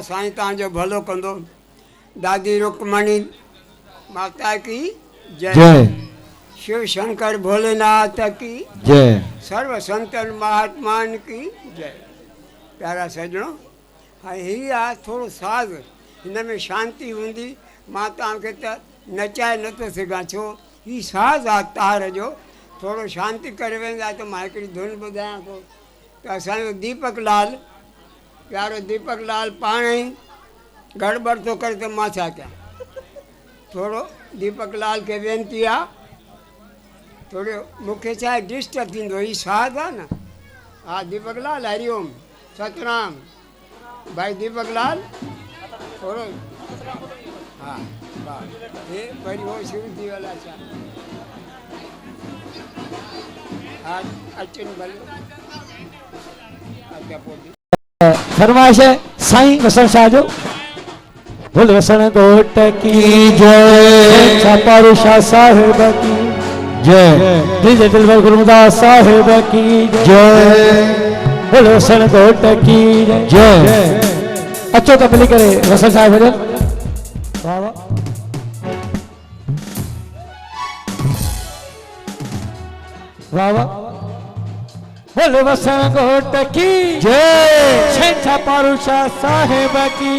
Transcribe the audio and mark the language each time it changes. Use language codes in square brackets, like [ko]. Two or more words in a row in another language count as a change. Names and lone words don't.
[sd] साईं तव्हांजो भलो कंदो। दादी रुक्मणी माता की जय। जय। शिव शंकर भोलेनाथ की जय। सर्व संतन महात्मान की जय। प्यारा सजणों, हाँ ही आहे थोरो साज़, हिन में शांति हूंदी। मां तव्हांखे त नचाए नथो सघां, छो ही साज़ आहे तार जो। थोरो शांति करे वेंदा त मां हिकिड़ी धुन ॿुधायां थो। त असांजो दीपक लाल, प्यारो दीपक लाल पाण ई गड़बड़ तो करे तो मां छा कयां। थोरो दीपक लाल के वेनती आहे, थोरो मूंखे छा आहे डिस्टर्ब थींदो। ही साध आहे न। हा दीपक लाल, हरिओम, सतनाम। भाई दीपक लाल थोरो हा हे वरी हो शुरू थी वियो छा। हा अचनि भले अॻियां पोइ फरमाइश है साईं वसंत शाह जो। भुल वसन घोट की जय। छापारू शाह साहिब की जय। डीजे दिलबर गुरुदास साहिब की जय। भुल वसन घोट की जय। अचो तो मिली करे वसंत शाह भजन। वाह वाह। वाह वाह। भुल वसन घोट की जय। छापारू शाह साहिब की।